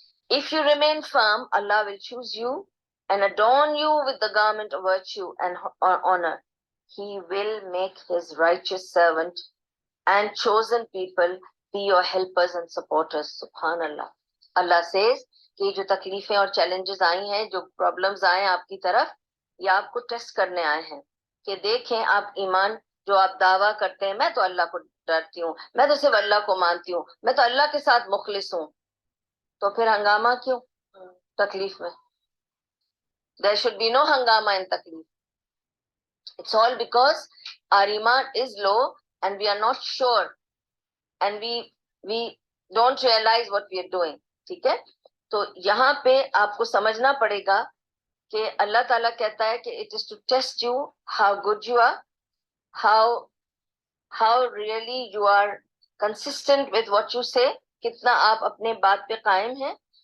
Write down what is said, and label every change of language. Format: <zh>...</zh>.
<en>If you remain firm, Allah will choose you and adorn you with the garment of virtue and honor. He will make his righteous servant and chosen people be your helpers and supporters.</en> <ar>Subhanallah.</ar> <en>Allah says</en> <ur>کہ جو تکلیفیں اور challenges I ہیں, جو problems آئے ہیں آپ کی طرف, یہ آپ کو ٹیسٹ کرنے آئے ہیں کہ دیکھیں آپ ایمان جو آپ دعویٰ کرتے ہیں, میں تو اللہ کو ڈرتی ہوں, میں تو صرف اللہ کو مانتی ہوں, میں تو اللہ کے ساتھ مخلص ہوں, تو پھر ہنگامہ کیوں تکلیف میں؟</ur> <en>There should be no hangama in taklif. It's all because our iman is low and we are not sure and we don't realize what we are doing.</en> <ur>ٹھیک ہے, تو یہاں پہ آپ کو سمجھنا پڑے گا کہ اللہ تعالیٰ کہتا ہے کہ</ur> <en>it is to test you how good you are, how really you are consistent with what you say,</en> <ur>کتنا آپ اپنے بات پہ قائم ہیں.</ur>